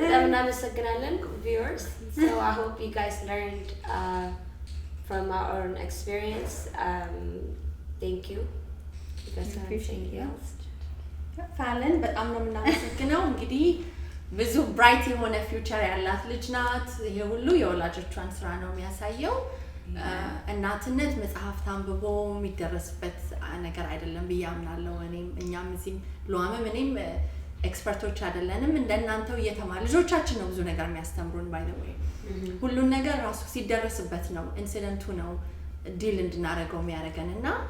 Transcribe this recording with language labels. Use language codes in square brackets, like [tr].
[am] በጣም እናመሰግናለን viewers. [en] So I hope you guys learned from our own experience. Thank you. You guys want to say anything else? [am] ፋለን በጣም ነው የምናመሰግነው እንግዲህ ብዙ ብራይት የሆነ ፊውቸር ያላት ልጅ ናት ይሄ ሁሉ የወላጆቿን ስራ ነው የሚያሳየው እናትነት መጽሐፍ ታንብቦ የሚደረስበት ነገር አይደለም ብዬ አምናለሁ እኛም እዚህም ሉአምም እኔም ኤክስፐርቶች አይደለንም እንደናንተው እየተማር ልጆቻችን ነው ብዙ ነገር የሚያስተምሩን [en] by the way [am] ሁሉን ነገር ራሱ ሲደረስበት ነው ኢንሲደንቱ ነው ዲል እንድናረገው የሚያረገንና